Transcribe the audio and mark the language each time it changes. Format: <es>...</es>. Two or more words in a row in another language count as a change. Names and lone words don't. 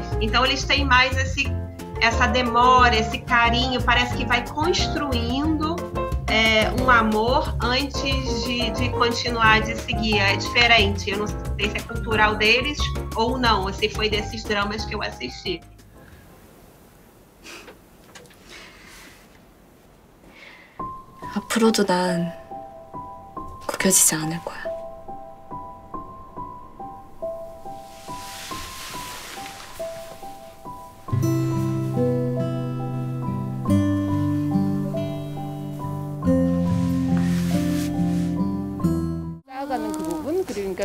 <pt>Então eles têm mais essa demora, esse carinho, parece que vai construindo um amor antes de continuar, de seguir. É diferente, eu não sei se é cultural deles ou não, ou se foi desses dramas que eu assisti.</pt> <ko>앞으로도 난 구겨지지 않을 거야. 쌓아가는 그 부분, 그러니까</ko>